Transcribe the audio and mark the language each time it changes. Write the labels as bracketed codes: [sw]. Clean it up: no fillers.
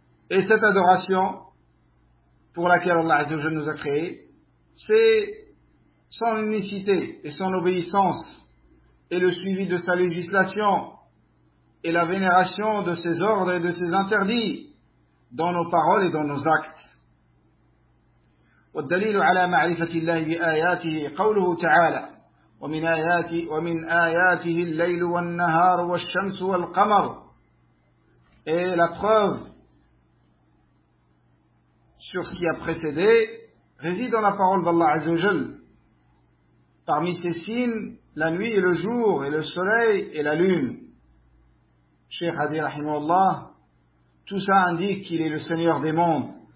[fr] Et cette adoration pour laquelle Allah Azza wa Jalla nous a créés, c'est son unicité et son obéissance et le suivi de sa législation et la vénération de ses ordres et de ses interdits dans nos paroles et dans nos actes. [ar] والدليل على معرفة الله بآياته قوله تعالى ومن آياته الليل والنهار والشمس والقمر. [fr] Et la preuve sur ce qui a précédé réside dans la parole d'Allah Azza wa Jal. Parmi ses signes, la nuit et le jour, et le soleil et la lune. Cheikh Hadi Rahimahullah, tout ça indique qu'il est le Seigneur des mondes.